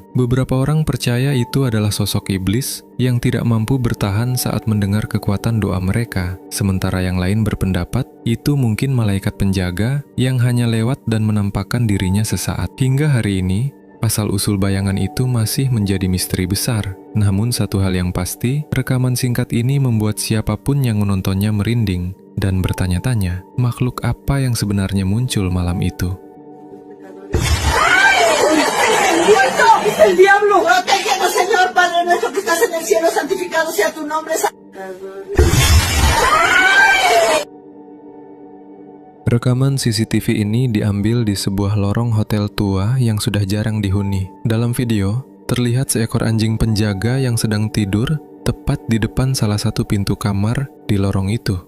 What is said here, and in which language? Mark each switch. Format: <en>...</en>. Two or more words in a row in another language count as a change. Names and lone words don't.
<id>Beberapa orang percaya itu adalah sosok iblis yang tidak mampu bertahan saat mendengar kekuatan doa mereka, sementara yang lain berpendapat itu mungkin malaikat penjaga yang hanya lewat dan menampakkan dirinya sesaat. Hingga hari ini, asal-usul bayangan itu masih menjadi misteri besar. Namun satu hal yang pasti, rekaman singkat ini membuat siapapun yang menontonnya merinding dan bertanya-tanya, makhluk apa yang sebenarnya muncul malam itu.</id> <es>¡Muerto! ¡Es el diablo! ¡Protégenos, Señor, Padre nuestro que estás en el cielo! ¡Santificado sea tu nombre!</es> <id>Rekaman CCTV ini diambil di sebuah lorong hotel tua yang sudah jarang dihuni. Dalam video, terlihat seekor anjing penjaga yang sedang tidur tepat di depan salah satu pintu kamar di lorong itu.</id>